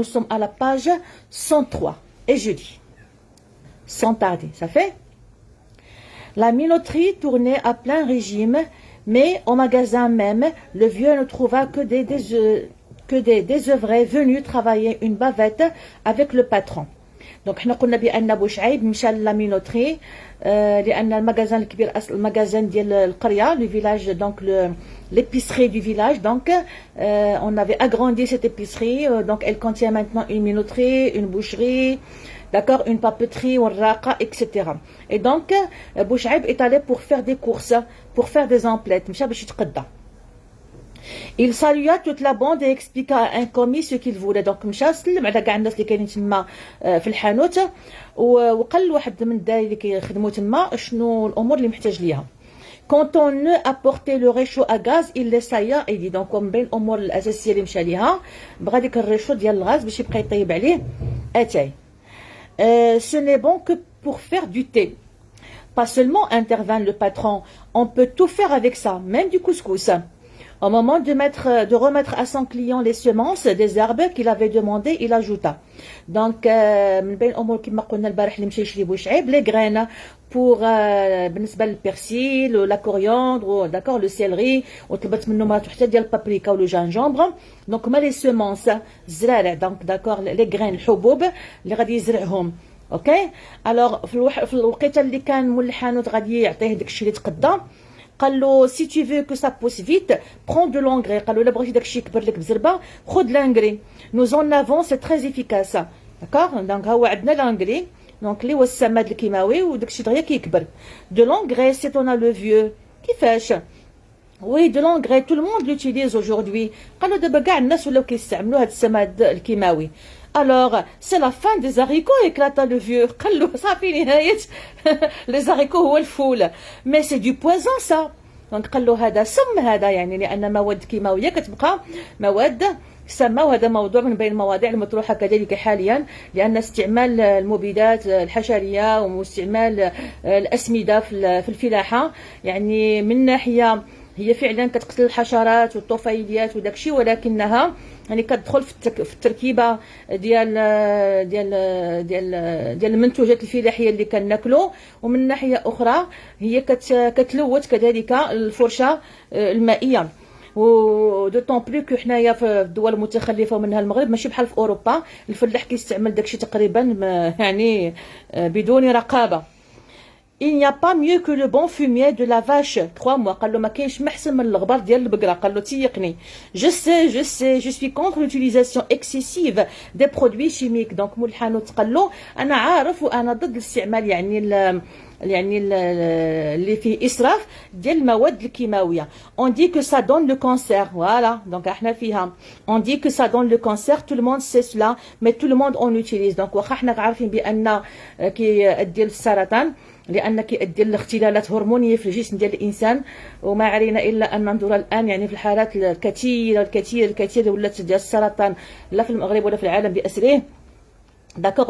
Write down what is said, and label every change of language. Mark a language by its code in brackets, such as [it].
[fr] نو سوم على باج 103 et je dis sans tarder, ça fait. La minoterie tournait à plein régime, mais au magasin même, le vieux ne trouva que des désœuvrés venus travailler une bavette avec le patron. [ar] Donc, حنا قلنا بأن بوشعيب مشى لا مينوتري لأن المغازان الكبير أصل المغازان ديال القرية، le village, donc l'épicerie du village. [fr] Donc, on avait agrandi cette épicerie. Donc, elle contient maintenant une minoterie, une boucherie, d'accord, une papeterie, etc. Et donc, Bouchaïb est allé pour faire des courses, pour faire des emplettes. Il salua toute la bande et expliqua à un commis ce qu'il voulait. [ar] Donc, مشى سلم على كاع الناس اللي كاينين تما في الحانوت، وقال واحد من الدراري اللي كيخدموا تما شنو الامور اللي محتاج ليها. [fr] Quand on apportait le réchaud à gaz, il l'essaya et dit. [ar] Donc, من بين الامور الاساسيه اللي مشى ليها بغى ديك الريشو ديال الغاز باش يبقى يطيب عليه اتاي. [fr] Ce n'est bon que pour faire du thé. Pas seulement, intervint le patron, on peut tout faire avec ça, même du couscous. Au moment de remettre à son client les semences des herbes qu'il avait demandé, il ajouta. [ar] Donc, من بين الأمور كما قلنا البارح اللي مشى يشري بوشعيب les graines pour بالنسبة للبرسيل ولا كورياندر، d'accord, le céleri، وطلبت منه مراتو حتى ديال البابريكا ولو جانجومبر. دونك هما لي سيمونس الزرارع، دونك داكور لي غرين الحبوب اللي غادي يزرعهم. اوكي. الوغ في الوقيته اللي كان مول الحانوت غادي يعطيه داكشي اللي تقدى، قال له سي tu veux que ça pousse vite prends de l'engrais. قال له الا بغيتي داكشي يكبر لك بزربه خذ لانغري. [fr] nous en avons c'est très efficace. [ar] داكور. دونك ها هو عندنا لانغري، دونك اللي هو السماد الكيماوي وداكشي دغيا كيكبر. [fr] de l'engrais c'est on a le vieux. كيفاش؟ Oui, de l'engrais, tout le monde l'utilise aujourd'hui. [ar] قالوا دابا كاع الناس ولاو كيستعملوا هذا السماد الكيماوي. [fr] Alors, c'est la fin des haricots, éclata le vieux. [ar] قال له صافي نهاية les haricots هو الفول. [fr] Mais c'est du poison ça. [ar] Donc قال له هذا سم، هذا يعني لأن مواد كيماوية كتبقى مواد سامة، وهذا موضوع من بين المواضيع المطروحة كذلك حاليا، لأن استعمال المبيدات الحشرية واستعمال الأسمدة في الفلاحة يعني من ناحية هي فعلا كتقتل الحشرات والطفيليات وداكشي، ولكنها يعني كتدخل في التركيبه ديال المنتوجات الفلاحيه اللي كناكلو، ومن ناحيه اخرى هي كتلوث كذلك الفرشه المائيه. و دوطون بلو كو حنايا في الدول المتخلفه ومنها المغرب ماشي بحال في اوروبا، الفلاح كيستعمل داكشي تقريبا يعني بدون رقابه. [fr] Il n'y a pas mieux que le bon fumier de la vache, crois-moi. [ar] قال له ما كاينش محسن من الغبار ديال البقره. قال له تيقني. [fr] je suis contre l'utilisation excessive des produits chimiques. [ar] donc مول الحانوت قال له انا عارف وانا ضد الاستعمال يعني اللي فيه اسراف ديال المواد الكيماويه. [fr] on dit que ça donne le cancer. voilà. donc احنا فيها on dit que ça donne le cancer, tout le monde sait cela, mais tout le monde en utilise. [ar] donc واخا حنا عارفين بان كيؤدي للسرطان لأن كيؤدي لاختلالات هرمونية في الجسم ديال الإنسان، وما علينا إلا أن ننظر الآن يعني في الحالات الكثيرة ولات ديال السرطان لا في المغرب ولا في العالم بأسره. داكوغ.